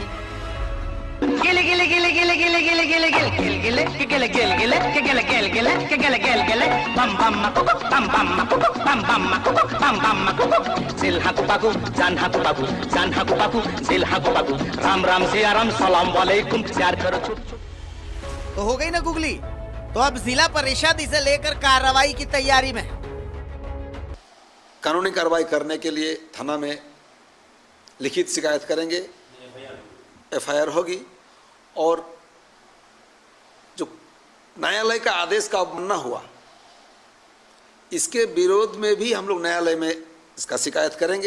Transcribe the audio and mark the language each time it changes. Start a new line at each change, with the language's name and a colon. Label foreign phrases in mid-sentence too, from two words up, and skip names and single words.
Hindi: गिले गिले गिले गिले गिले गिले गिले गिले गिले गिले गिले गिले गिले गिले गिले गिले गिले गिले बम बम बम बम बम बम बम दिल हाकु पाकु जान हाकु पाकु जान हाकु पाकु दिल हाकु पाकु राम राम सिया राम सलाम वालेकुम प्यार करो छुट। तो हो गई ना गुगली। तो अब जिला परिषद इसे लेकर कार्रवाई की तैयारी में है। कानूनी कार्रवाई करने के लिए थाना में लिखित शिकायत करेंगे, एफआईआर होगी और जो न्यायालय का आदेश का अवमानना हुआ इसके विरोध में भी हम लोग न्यायालय में इसका शिकायत करेंगे।